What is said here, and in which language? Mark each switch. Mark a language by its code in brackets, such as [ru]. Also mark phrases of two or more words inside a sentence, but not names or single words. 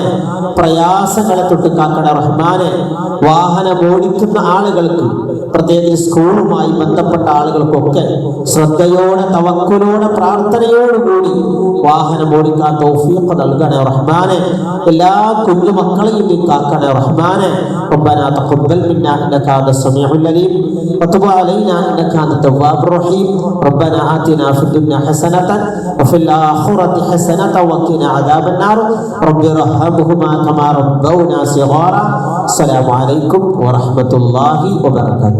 [ml] പ്രയാസങ്ങളെ തൊട്ട് കാക്കണേ റഹ്മാനെ. വാഹനം ഓടിക്കുന്ന ആളുകൾക്ക്, പ്രത്യേകിച്ച് സ്കൂളുമായി ബന്ധപ്പെട്ട ആളുകൾക്കൊക്കെ ശ്രദ്ധയോടെ, തവക്കുലോടെ, പ്രാർത്ഥനയോടുകൂടി വാഹനം ഓടിക്കാൻ തൗഫീഖ് നൽകണേ റഹ്മാനെ. എല്ലാ കുഞ്ഞു മക്കളെയും നീ കാക്കണേ റഹ്മാനെ. [ar] ربنا تقبل منا انك انت السميع العليم وتب علينا انك انت التواب الرحيم. ربنا آتنا في الدنيا حسنة وفي الآخرة حسنة وقنا عذاب النار. رب ارحمهما كما ربونا صغارا. السلام عليكم ورحمة الله وبركاته.